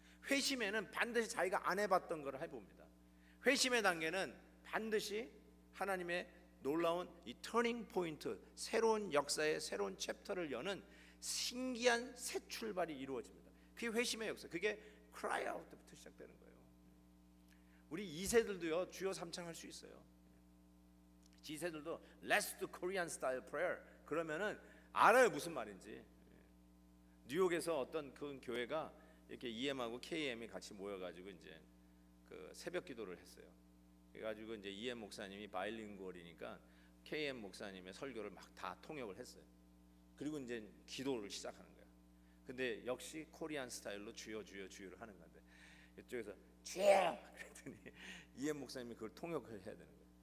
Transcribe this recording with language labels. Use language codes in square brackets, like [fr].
[ko] 회심에는 반드시 자기가 안 해봤던 걸 해봅니다. 회심의 단계는 반드시 하나님의 놀라운 이 터닝 포인트, 새로운 역사의 새로운 챕터를 여는 신기한 새 출발이 이루어집니다. 그게 회심의 역사. 그게 [en] cry out [ko] 때부터 시작되는 거예요. 우리 2세들도요 주여 삼창 할 수 있어요. G세들도 [en] Let's do Korean style prayer [ko] 그러면은 알아요 무슨 말인지. 뉴욕에서 어떤 그 교회가 이렇게 EM하고 KM이 같이 모여가지고 이제 그 새벽 기도를 했어요. 그래가지고 이제 EM 목사님이 바일링구얼이니까 KM 목사님의 설교를 막 다 통역을 했어요. 그리고 이제 기도를 시작하는 거야. 근데 역시 코리안 스타일로 주여 주여 주여를 하는 건데 이쪽에서 주여 그랬더니 EM 목사님이 그걸 통역을 해야 되는 거예요.